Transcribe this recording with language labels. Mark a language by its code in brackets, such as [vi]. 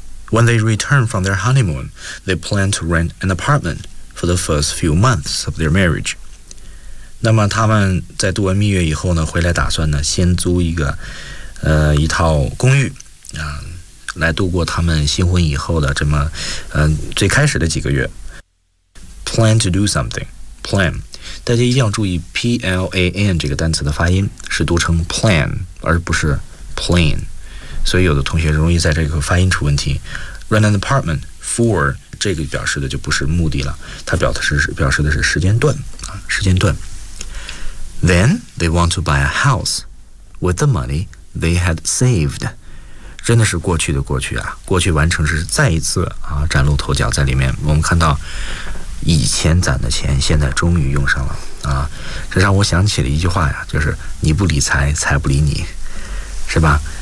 [en] When they return from their honeymoon, they plan to rent an apartment for the first few months of their marriage。 [zh] 那么他们在度完蜜月以后呢，回来打算呢先租一个一套公寓啊，来度过他们新婚以后的这么最开始的几个月。 [en] plan to do something， [zh] plan， 大家一定要注意 plan 这个单词的发音是读成 plan 而不是 plane， 所以有的同学容易在这个发音出问题。 [en] rent an apartment for [zh] 这个表示的就不是目的了，它表示的是时间段啊，时间段。 [en] Then they want to buy a house with the money they had saved. [zh] 真的是过去的过去啊，过去完成时再一次啊崭露头角在里面。我们看到以前攒的钱现在终于用上了啊，这让我想起了一句话呀，就是你不理财，财不理你，是吧？